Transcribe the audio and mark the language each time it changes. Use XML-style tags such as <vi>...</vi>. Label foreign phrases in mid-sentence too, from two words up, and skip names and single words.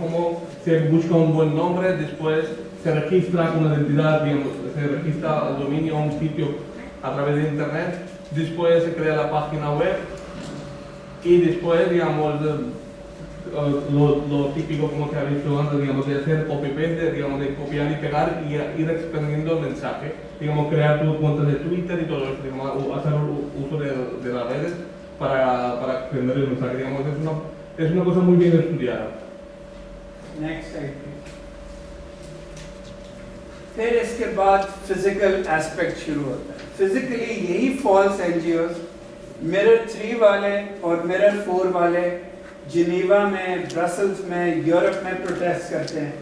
<es>Cómo se busca un buen nombre, después se registra una identidad, digamos, se registra el dominio a un sitio a través de internet, después se crea la página web y después, digamos, lo típico, como se ha visto antes, digamos, de hacer copy-paste, digamos, de copiar y pegar y ir expandiendo el mensaje, digamos, crear tu cuenta de Twitter y todo eso, digamos, hacer uso de las redes para extender el mensaje, digamos, es una cosa muy bien estudiada.</es> <en>next side</en> <ur>پے پھر اس کے بعد</ur> <en>physical aspect</en> <ur>شروع ہوتا ہے. فزیکلی یہی</ur> <en>false NGOs</en> <ur>مرر 3 والے اور مرر 4 والے جنیوا میں، برسلز میں، یورپ میں پروٹیسٹ کرتے ہیں.</ur>